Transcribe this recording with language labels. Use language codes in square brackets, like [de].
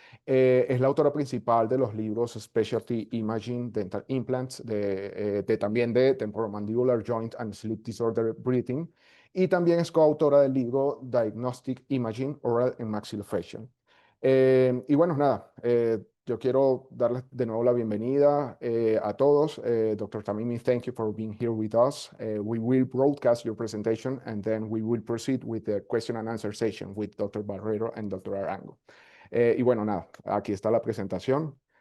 [es] Es la autora principal de los libros Specialty Imaging Dental Implants, también de Temporomandibular Joint and Sleep Disorder Breathing, y también es coautora del libro Diagnostic Imaging Oral and Maxillofacial. Y bueno, nada, yo quiero darles de nuevo la bienvenida a todos. [en] Dr. Tamimi, thank you for being here with us. We will broadcast your presentation and then we will proceed with the question and answer session with Dr. Barrero and Dr. Arango. [es] Y bueno, nada, aquí está la presentación.